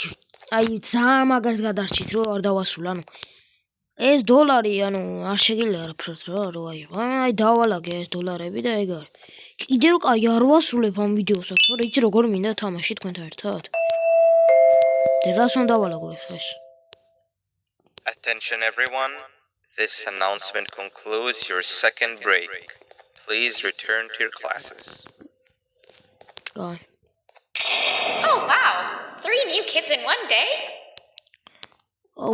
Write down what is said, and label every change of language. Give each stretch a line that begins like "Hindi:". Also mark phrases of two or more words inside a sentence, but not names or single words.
Georgian: აი ძალიან მაგარს გადარჩით რომ არ დავასრულე. ანუ ეს დოლარი, ანუ არ შეგიძლია არაფრად რა, რო აი დავალაგე ეს დოლარები და ეგ არის. კიდევ კაი არ ვასრულებ ამ ვიდეოსაც, თორე იცი როგორ მინდა თამაში თქვენთან ერთად. და რას უნდა დავალაგო ეს?
English: Attention everyone. This announcement concludes your second break. Please return to your classes. Guy. Oh, wow. 3 new kids in one day? Oh,